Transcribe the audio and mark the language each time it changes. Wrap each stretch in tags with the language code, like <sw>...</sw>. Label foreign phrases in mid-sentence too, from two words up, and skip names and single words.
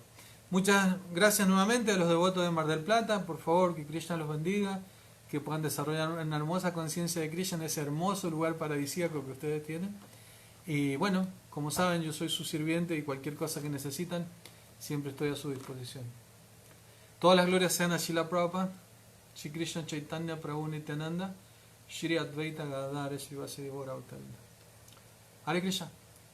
<es>Muchas gracias nuevamente a los devotos de Mar del Plata. Por favor, que Krishna los bendiga, que puedan desarrollar una hermosa conciencia de Krishna en ese hermoso lugar paradisíaco que ustedes tienen. Y bueno, como saben, yo soy su sirviente y cualquier cosa que necesitan, siempre estoy a su disposición. Todas las glorias sean a Srila Prabhupada, Shri Krishna Chaitanya Prabhu Nityananda, Shri Advaita Gadadhara Srivasadi</es> <sa>गौर भक्त वृन्द.</sa> <es>Hare Krishna.</es>